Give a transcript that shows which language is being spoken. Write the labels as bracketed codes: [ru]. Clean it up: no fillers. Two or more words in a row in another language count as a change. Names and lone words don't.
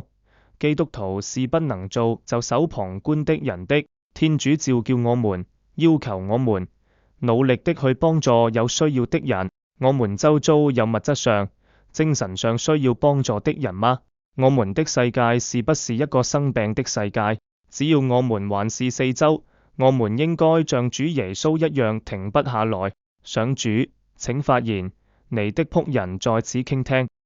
[zh] 基督徒是不能做袖手旁觀的人的。天主召叫我們，要求我們努力的去幫助有需要的人。我們周遭有物質上、精神上需要幫助的人嗎？我們的世界是不是一個生病的世界？只要我們環視四周，我們應該像主耶穌一樣停不下來，想主，請發言，你的僕人在此傾聽。